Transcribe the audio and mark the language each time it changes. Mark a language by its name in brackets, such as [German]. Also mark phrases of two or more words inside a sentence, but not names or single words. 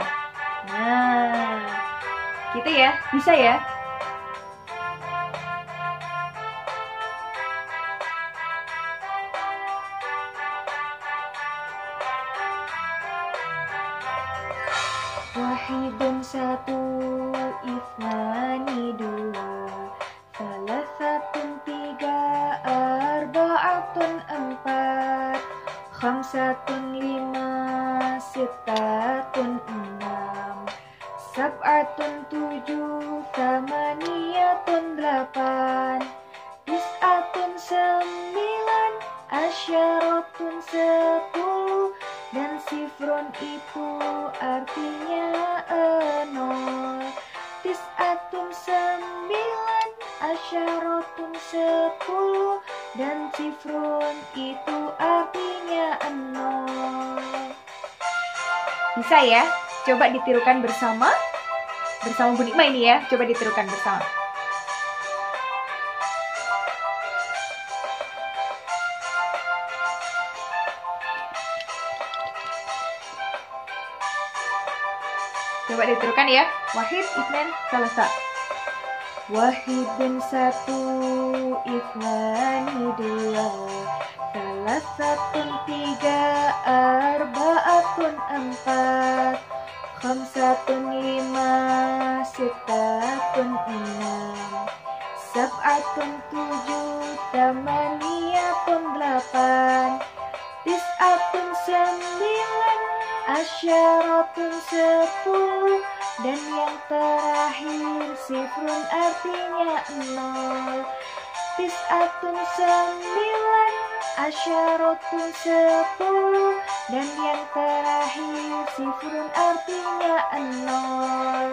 [Indonesian] Nah, gitu ya. Bisa ya? Wahidun, satu, ifnani, dua, salasatun, tiga, arba'atun, empat, khamsatun, lima, sittatun, enam, sab'atun, tujuh, tamaniyatun, delapan, tis'atun, sembilan, asyaratun, 10, dan sifron itu artinya 0. Tis'atun, 9, asyaratun, 10, dan sifron itu artinya 0. Bisa ya? Coba ditirukan bersama Bu Nikma ini ya. Coba ditirukan bersama. Coba ditirukan ya. Wahid, [Arabic] اثنان، ثلاثة. [Indonesian] Wahidun, satu, ifnani, dua, salasatun, tiga, arba'atun, empat, khamsatun, lima, sittatun, enam, sab'atun, tujuh, tamaniyatun, delapan, tis'atun, 9, asyaratun, 10, dan yang terakhir sifrun artinya 0. Tis'atun, 9, asyaratun, 10, dan yang terakhir sifrun artinya 0.